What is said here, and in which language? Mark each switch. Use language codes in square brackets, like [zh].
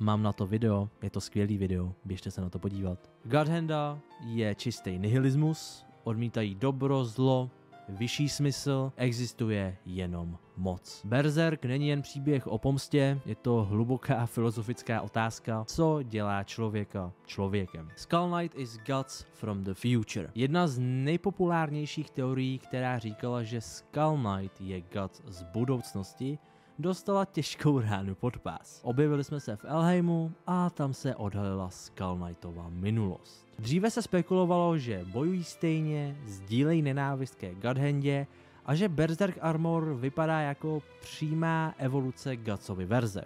[cs] Mám na to video, je to skvělý video, běžte se na to podívat. Godhanda je čistý nihilismus, odmítají dobro, zlo, vyšší smysl, existuje jenom moc. Berserk není jen příběh o pomstě, je to hluboká filozofická otázka, co dělá člověka člověkem. [en] Skull Knight is Guts from the future. [cs] Jedna z nejpopulárnějších teorií, která říkala, že Skull Knight je Guts z budoucnosti, dostala těžkou ránu pod pás. Objevili jsme se v Elheimu a tam se odhalila Skull Knightova minulost. Dříve se spekulovalo, že bojují stejně, sdílejí nenávist ke Godhandě a že Berserk Armor vypadá jako přímá evoluce Gutsovy verze.